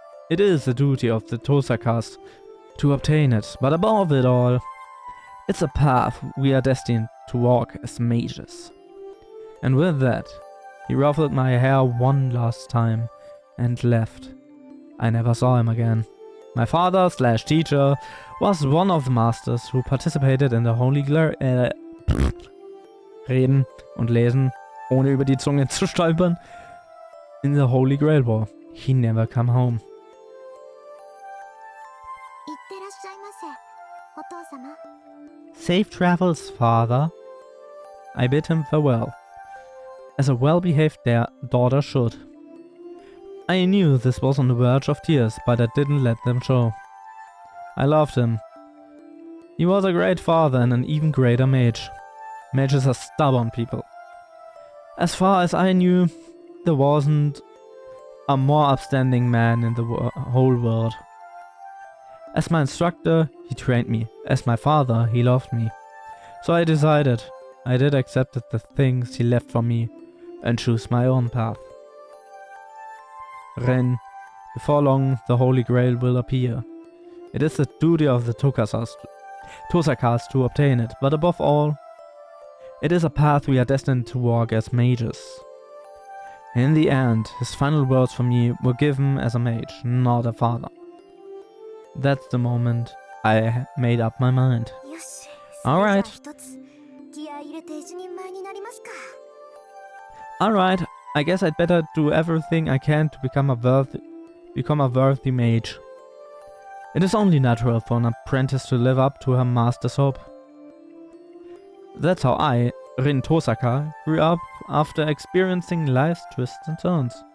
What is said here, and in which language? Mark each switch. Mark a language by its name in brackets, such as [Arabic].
[English] It is the duty of the Tosakas to obtain it, but above it all, it's a path we are destined to walk as mages. And with that, he ruffled my hair one last time and left. I never saw him again. My father/teacher was one of the masters who participated in the Holy [German] reden und lesen, ohne über die Zunge zu stolpern. [English] In the Holy Grail War, he never come home. [Japanese] いってらっしゃいませ、お父様。 [English] Safe travels, father. I bid him farewell, as a well-behaved daughter should. I knew this was on the verge of tears, but I didn't let them show. I loved him. He was a great father and an even greater mage. Mages are stubborn people. As far as I knew, there wasn't a more upstanding man in the whole world. As my instructor, he trained me. As my father, he loved me. So I decided, I did accept the things he left for me and choose my own path. Ren, before long the Holy Grail will appear. It is the duty of the Tosakas to obtain it, but above all, it is a path we are destined to walk as mages. In the end, his final words for me were given as a mage, not a father. That's the moment I made up my mind. [Japanese] よし。 [English] Alright. [Japanese] それじゃあ一つ気合い入れて一人前になりますか。 [English] Alright, I guess I'd better do everything I can to become a worthy mage. It is only natural for an apprentice to live up to her master's hope. That's how I, Rin Tosaka, grew up after experiencing life's twists and turns.